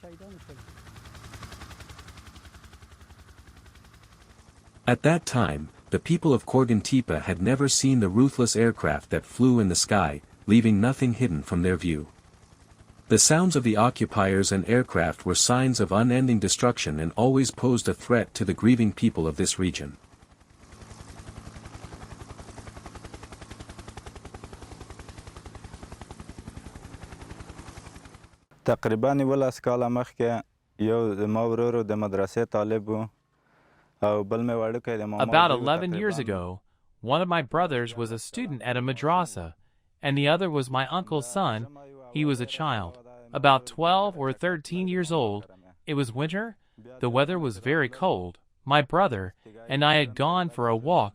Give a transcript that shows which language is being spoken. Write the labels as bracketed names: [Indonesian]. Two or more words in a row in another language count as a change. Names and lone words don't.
[English] At that time, the people of Korgantepe had never seen the ruthless aircraft that flew in the sky, leaving nothing hidden from their view. The sounds of the occupiers and aircraft were signs of unending destruction and always posed a threat to the grieving people of this region. [Pashto] تقریبا 11 کاله مخکې یو زما ورور د مدرسې طالب و. [English] About 11 years ago, one of my brothers was a student at a madrasa, and the other was my uncle's son. He was a child, about 12 or 13 years old. It was winter, the weather was very cold. My brother and I had gone for a walk.